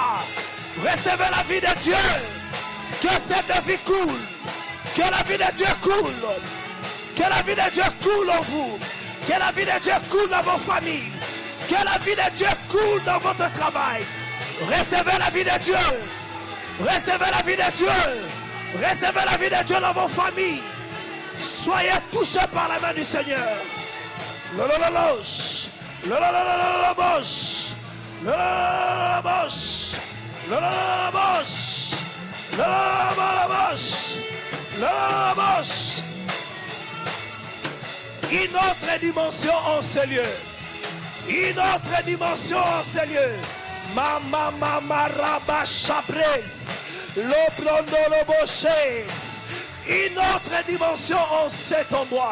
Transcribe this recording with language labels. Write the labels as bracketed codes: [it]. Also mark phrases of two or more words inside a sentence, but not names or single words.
[fr] Recevez la vie de Dieu, que cette vie coule, que la vie de Dieu coule, que la vie de Dieu coule en vous, que la vie de Dieu coule dans vos familles, que la vie de Dieu coule dans votre travail. Recevez la vie de Dieu, recevez la vie de Dieu. Recevez la vie de Dieu dans vos familles. Soyez touchés par la main du Seigneur. Lolololos, lololololobos, lolololobos, lolololobos, lolololobos, lolololobos. Une autre dimension en ce lieu. Une autre dimension en ce lieu. Mama mama raba chapres. Une autre dimension en cet endroit.